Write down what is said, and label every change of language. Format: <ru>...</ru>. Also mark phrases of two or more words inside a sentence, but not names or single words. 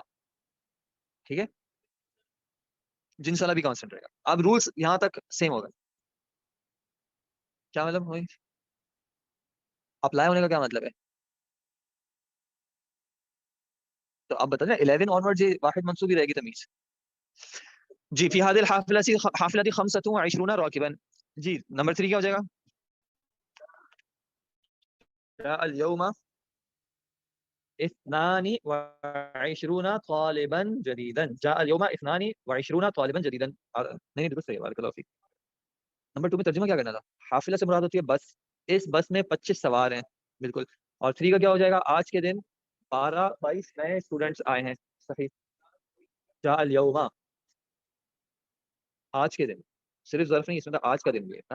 <ur>ٹھیک ہے، جنس والا بھی کانسٹنٹ رہے گا. اب رولز یہاں تک سیم ہوگا. کیا مطلب وہی، اپلائی ہونے کا کیا مطلب ہے? تو آپ بتانا 11 آنورڈ یہ واحد منصوب ہی رہے گی تمیز.</ur> <ar>जी في هذه الحافلة الحافلة خمسة وعشرون راكبا.</ar> <ur>جی نمبر 3 کیا ہو جائے گا?</ur> <ar>اليوم اثنان وعشرون طالبا جديدا. جاء اليوم اثنان وعشرون طالبا جديدا.</ar> <ur>نہیں نہیں، بالکل صحیح ہے,</ur> <ar>بارك الله فيك.</ar> <ur>نمبر 2 میں ترجمہ کیا کرنا تھا؟ حافلہ سے مراد ہوتی ہے بس. اس بس میں 25 سوار ہیں، بالکل. اور 3 کا کیا ہو جائے گا? آج کے دن 12-22 نئے اسٹوڈنٹس آئے ہیں، صحیح.</ur> <ar>جاء اليوم,</ar> <ur>آج کے دن. صرف ظرف نہیں، اس میں تو آج کا دن بھی ہے.</ur>